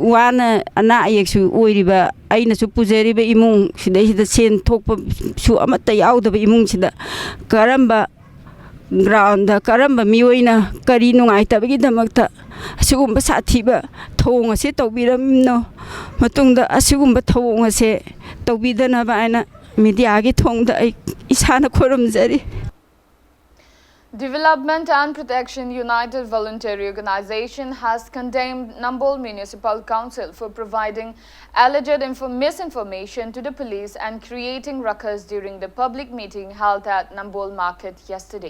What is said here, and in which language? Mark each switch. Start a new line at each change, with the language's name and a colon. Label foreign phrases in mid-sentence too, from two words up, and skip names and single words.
Manipuri: wana ana ayeksu oiriba aina su pujariba imung sidai sida sen thokpa su amata yaudaba imung sida karamba ground karamba miyoina kari nungai tabagi damakta asugumba sathiba thong ase tawbiramno matungda asugumba thong ase tawbidana ba aina media gi thongda ai isana khoramjari.
English: Development and Protection United Voluntary Organization has condemned Nambol Municipal Council for providing alleged misinformation to the police and creating ruckus during the public meeting held at Nambol Market yesterday.